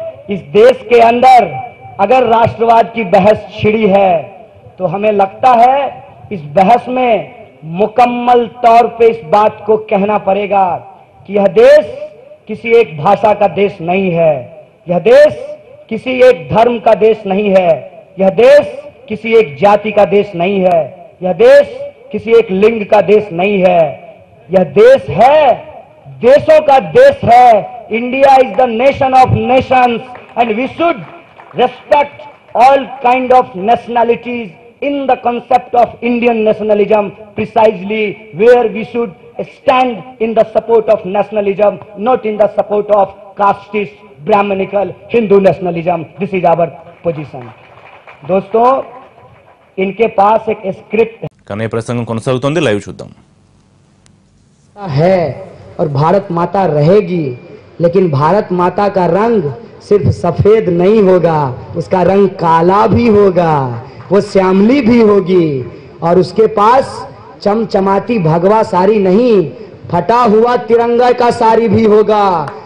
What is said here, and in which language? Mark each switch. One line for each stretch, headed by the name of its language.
Hindi: इस देश के अंदर अगर राष्ट्रवाद की बहस छिड़ी है तो हमें लगता है इस बहस में मुकम्मल तौर पे इस बात को कहना पड़ेगा कि यह देश किसी एक भाषा का देश नहीं है, यह देश किसी एक धर्म का देश नहीं है, यह देश किसी एक जाति का देश नहीं है, यह देश किसी एक लिंग का देश नहीं है, यह देश है, देशों का देश है।
English: India is the nation of nations and we should respect all kind of nationalities in the concept of Indian nationalism, precisely where we should stand in the support of nationalism, not in the support of casteist, Brahminical, Hindu nationalism. This is our position.
Hindi: दोस्तों, इनके पास एक script
Telugu: కానీ ప్రసంగం కొనసాగుతోంది, live చూద్దాం.
Hindi: है और भारत माता रहेगी, लेकिन भारत माता का रंग सिर्फ सफेद नहीं होगा, उसका रंग काला भी होगा, वो श्यामली भी होगी और उसके पास चमचमाती भगवा साड़ी नहीं, फटा हुआ तिरंगा का साड़ी भी होगा।